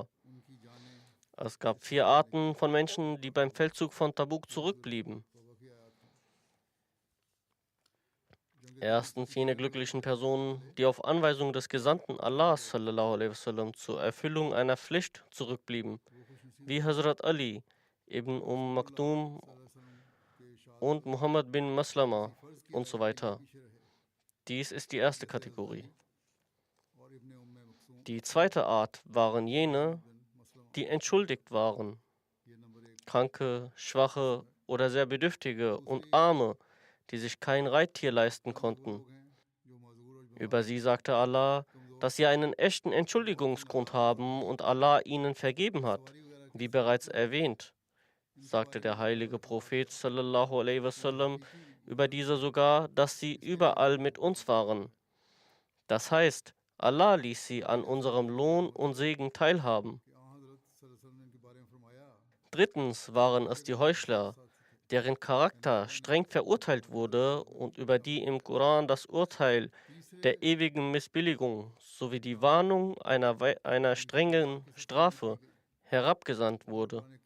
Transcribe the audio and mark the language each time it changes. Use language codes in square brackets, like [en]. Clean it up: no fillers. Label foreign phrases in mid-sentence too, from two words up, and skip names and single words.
[de] Es gab 4 Arten von Menschen, die beim Feldzug von Tabuk zurückblieben. Erstens jene glücklichen Personen, die auf Anweisung des Gesandten Allah [ar] صلى الله عليه وسلم [de] zur Erfüllung einer Pflicht zurückblieben, wie Hazrat Ali ibn Maktum und Muhammad bin Maslama und so weiter. Dies ist die erste Kategorie. Die zweite Art waren jene, die entschuldigt waren. Kranke, Schwache oder sehr Bedürftige und Arme, die sich kein Reittier leisten konnten. Über sie sagte Allah, dass sie einen echten Entschuldigungsgrund haben und Allah ihnen vergeben hat. Wie bereits erwähnt, sagte der heilige Prophet [ar] صلى الله عليه وسلم [de] über diese sogar, dass sie überall mit uns waren. Das heißt, Allah ließ sie an unserem Lohn und Segen teilhaben. Drittens waren es die Heuchler, deren Charakter streng verurteilt wurde und über die im Koran das Urteil der ewigen Missbilligung sowie die Warnung einer strengen Strafe herabgesandt wurde.